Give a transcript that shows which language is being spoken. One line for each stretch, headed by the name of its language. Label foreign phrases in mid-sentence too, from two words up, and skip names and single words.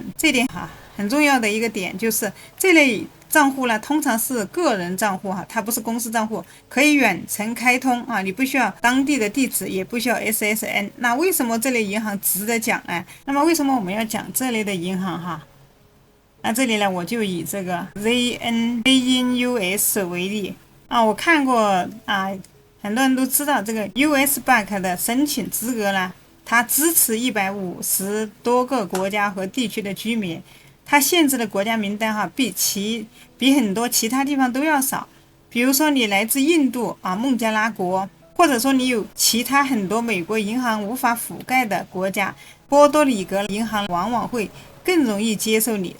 Chinese: 這點很重要的一個點就是這類賬戶呢，通常是個人賬戶它不是公司賬戶，可以遠程開通你不需要當地的地址，也不需要 SSN。那為什麼這類銀行值得講呢？那麼為什麼我們要講這類的銀行那這裡呢，我就以這個 ZNUS 為例啊，我看过啊，很多人都知道这個 US Bank 的申請資格呢，它支持150多個國家和地區的居民，它限制的國家名單比很多其他地方都要少。比如說你來自印度啊，孟加拉國，或者說你有其他很多美國銀行無法覆蓋的國家，波多黎各銀行往往會更容易接受你。